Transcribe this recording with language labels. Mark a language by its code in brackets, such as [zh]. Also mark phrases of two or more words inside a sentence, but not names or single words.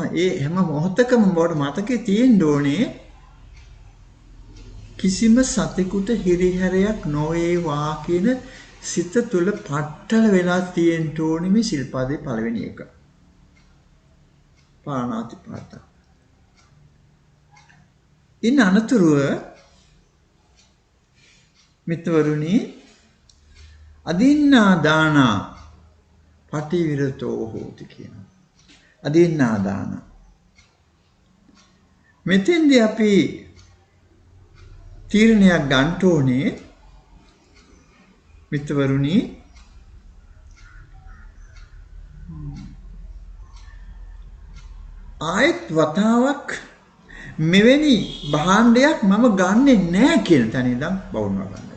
[si] ඒ හැම මොහොතකම මොකට මතකේ තියෙන්න ඕනේ කිසිම සතෙකුට හිරිහැරයක් නොවේවා කියන සිත තුළ පట్టල වෙලා තියෙන්න ඕනේ මේ සිල්පදේ පළවෙනි එක. පාණාතිපාත. ඉන් අනතුරුව මිත්‍රවරුනි [pi] අදින්නා දානා පටිවිරතෝ හෝති [si] කියනවා. [pi] අදින්නා දාන. [si] මෙතෙන්දී අපි තීරණයක් ගන්න ඕනේ මිත්‍රවරුනි ආයත් වතාවක් මෙවැනි භාණ්ඩයක් මම ගන්නෙ නෑ කියන තැන ඉඳන් බවුනවා ගන්න.